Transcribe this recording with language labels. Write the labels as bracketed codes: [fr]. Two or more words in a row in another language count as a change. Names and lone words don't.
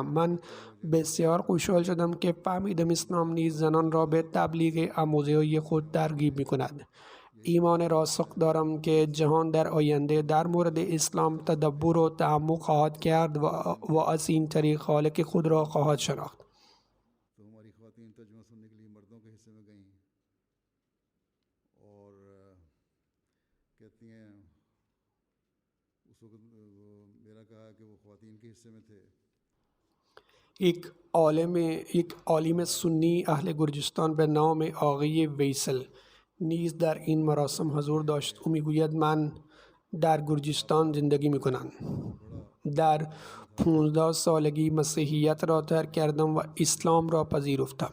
[fa] من بسیار خوشحال شدم که فهمیدم اسلام نیز زنان را به تبلیغ آموزه‌های خود ترغیب می کند. ایمان راسخ دارم که جهان در آینده در مورد اسلام تدبر و تعمق خواهد کرد و از این طریق خالق خود را خواهد شناخت. [ur] تو ہماری خواتین ترجمہ سننے کے لیے مردوں کے حصے میں گئیں اور کہتی ہیں اس وقت میرا کہا کہ وہ خواتین کے حصے میں تھے. [fa] یک عالم سنی اهل گرجستان به نام آقای ویسل نیز در این مراسم حضور داشت. او میگوید من در گرجستان زندگی میکنم. در 15 سالگی مسیحیت را ترک کردم و اسلام را پذیرفتم.